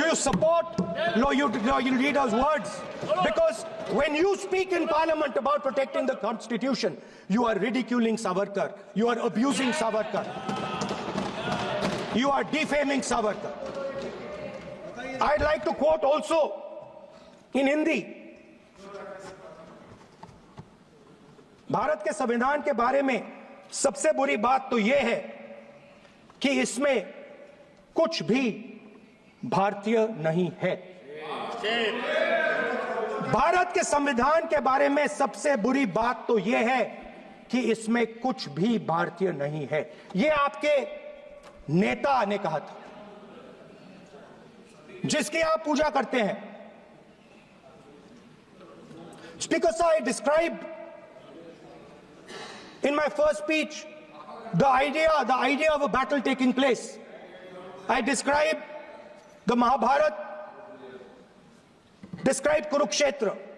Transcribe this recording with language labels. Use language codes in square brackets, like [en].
[en] Do you support your leader's words? Because when you speak in Parliament about protecting the Constitution, you are ridiculing Savarkar, you are abusing Savarkar, you are defaming Savarkar. I'd like to quote also in Hindi. [hi] Bharat के संविधान के बारे में सबसे बुरी बात तो यह है कि इसमें कुछ भी भारतीय नहीं है। भारत के संविधान के बारे में सबसे बुरी बात तो यह है कि इसमें कुछ भी भारतीय नहीं है। यह आपके नेता ने कहा था, जिसकी आप पूजा करते हैं। [en] Speaker sir, I described in my first speech the idea of a battle taking place. I described the Mahabharata, described Kurukshetra.